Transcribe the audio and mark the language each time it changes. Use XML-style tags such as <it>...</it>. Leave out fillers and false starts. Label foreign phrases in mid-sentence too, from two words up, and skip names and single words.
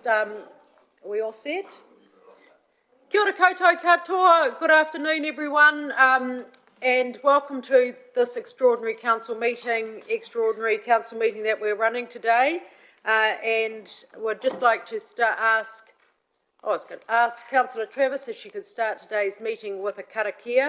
<en>Are we all set?</en> <mi>Kia ora koutou katoa,</mi> <en>good afternoon everyone, and welcome to this extraordinary council meeting that we're running today. And we'd just like to ask Councillor Travis if she could start today's meeting with a karakia.</en>